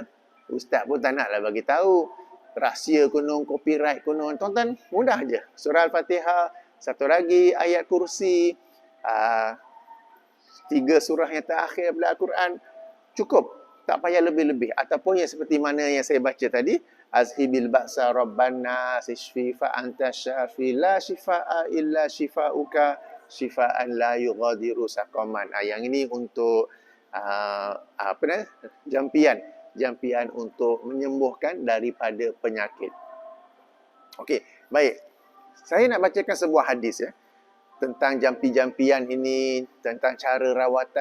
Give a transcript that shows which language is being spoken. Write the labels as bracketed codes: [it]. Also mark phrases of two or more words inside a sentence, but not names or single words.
[ms] Ustaz pun tak naklah bagi tahu. Rahsia konon, copyright konon. Tonton mudah aja. Surah Al-Fatihah, satu lagi ayat kursi, 3 surah yang terakhir dalam Al-Quran. Cukup. Tak payah lebih-lebih. Ataupun yang seperti mana yang saya baca tadi, [ar] أذهب البأس ربنا اشف فأنت الشافي لا شفاء إلا شفاؤك شفاء لا يغادر سقما. [ms] Yang ini untuk jampian untuk menyembuhkan daripada penyakit. Okey, baik. Saya nak bacakan sebuah hadis ya tentang jampi-jampian ini, tentang cara rawatan.